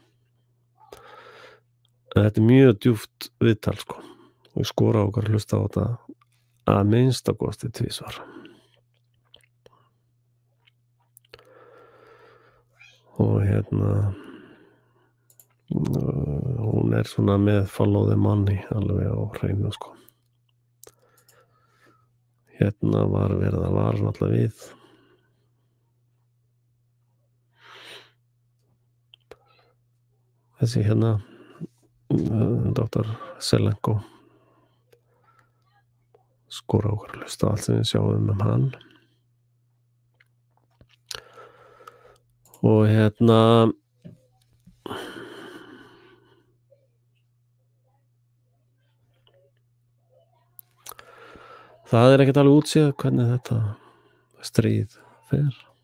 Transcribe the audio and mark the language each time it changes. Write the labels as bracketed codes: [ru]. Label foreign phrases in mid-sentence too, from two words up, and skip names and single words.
[is] Þetta er mjög djúpt viðtal, sko. Og ég skora á okkur að hlusta á þetta að minnsta kosti tvisvar. Og hún er svona með [en] follow the money [is] alveg á hreinu, sko. Var verið að vara alltaf við þessi Dr. Zelenko skora okkur að hlusta á allt sem við sjáum hann og það er ekkert alveg útséð hvernig þetta stríð fer.